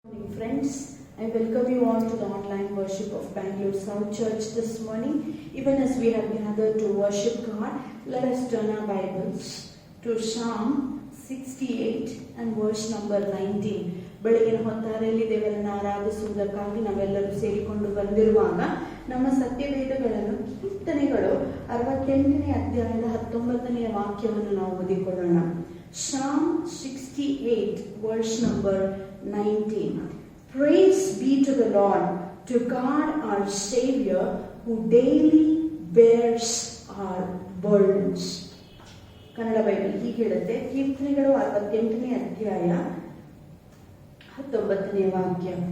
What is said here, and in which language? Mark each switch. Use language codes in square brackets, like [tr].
[en] Friends, I welcome you all to the online worship of Bangalore South Church this morning. Even as we have gathered to worship God, let us turn our Bibles to Psalm 68 and verse number 19. [kn] ಬೆಳಗಿನ ಹೊತ್ತಾರೆಯಲ್ಲಿ ದೇವರನ್ನು ಆರಾಧಿಸುವುದಕ್ಕಾಗಿ ನಾವೆಲ್ಲರೂ ಸೇರಿಕೊಂಡು ಬಂದಿರುವಾಗ ನಮ್ಮ ಸತ್ಯವೇದಗಳನ್ನು ಕೀರ್ತನೆಗಳು 68ನೇ ಅಧ್ಯಾಯದ 19ನೇ ವಾಕ್ಯವನ್ನು ನಾವು ಓದಿಕೊಳ್ಳೋಣ. [en] Psalm 68 verse number 19. Praise be to the Lord, to God our Savior, who daily bears our burdens. [kn] Kannada Bible ಹೀಗೆ ಹೇಳುತ್ತೆ, ಕೀರ್ತನೆಗಳು 68ನೇ ಅಧ್ಯಾಯ 19ನೇ ವಾಕ್ಯ.